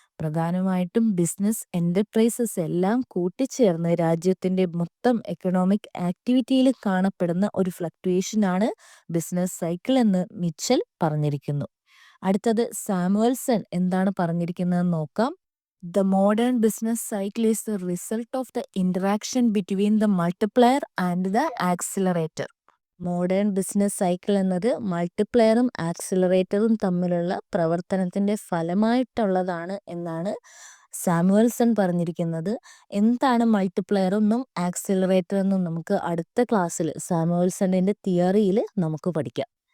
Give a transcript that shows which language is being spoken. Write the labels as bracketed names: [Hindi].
[Malayalam] പ്രധാനമായിട്ടും business enterprises എല്ലാം കൂട്ടിച്ചേർന്ന് രാജ്യത്തിൻ്റെ മൊത്തം എക്കണോമിക് ആക്ടിവിറ്റിയിൽ കാണപ്പെടുന്ന ഒരു ഫ്ലക്ച്വേഷനാണ് ബിസിനസ് സൈക്കിൾ എന്ന് മിച്ചൽ പറഞ്ഞിരിക്കുന്നു. അടുത്തത് സാമുവൽസൺ എന്താണ് പറഞ്ഞിരിക്കുന്നതെന്ന് നോക്കാം. [English] The modern business cycle is the result of the interaction between the multiplier and the accelerator. [Malayalam] Modern business cycle എന്നത് മൾട്ടിപ്ലെയറും ആക്സിലറേറ്ററും തമ്മിലുള്ള പ്രവർത്തനത്തിൻ്റെ ഫലമായിട്ടുള്ളതാണ് എന്നാണ് സാമുവൽസൺ പറഞ്ഞിരിക്കുന്നത്. എന്താണ് മൾട്ടിപ്ലെയർ എന്നും ആക്സിലറേറ്റർ എന്നും നമുക്ക് അടുത്ത ക്ലാസ്സിൽ സാമുവൽസണിൻ്റെ തിയറിയിൽ നമുക്ക് പഠിക്കാം.